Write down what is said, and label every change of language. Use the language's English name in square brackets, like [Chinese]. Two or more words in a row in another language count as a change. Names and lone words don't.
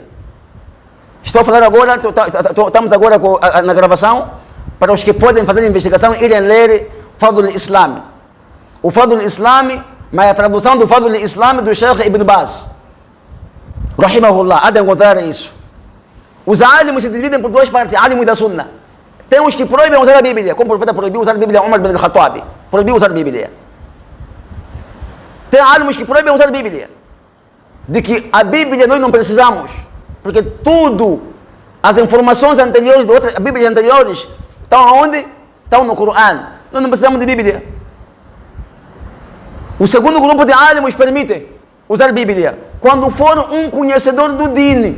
[Portuguese] Estou a falar agora, estamos agora na gravação, para os que podem fazer investigação, irem ler Fadl Islam. O Fadl Islam, mas a tradução do Fadl Islam do Sheikh Ibn Baz, rahimahullah, há de encontrar isso. Os álимos se dividem por duas partes, álимos da Sunna. Tem os que proíbem usar a Bíblia, como o profeta proibiu usar a Bíblia, Umar bin al-Khattab, proibiu usar a Bíblia. Tem álимos que proíbem usar a Bíblia, de que a Bíblia nós não precisamos, porque tudo, as informações anteriores de outras Bíblias anteriores, estão aonde? Estão no Coran. Nós não precisamos de Bíblia. O segundo grupo de álимos permite usar a Bíblia quando for um conhecedor do Din.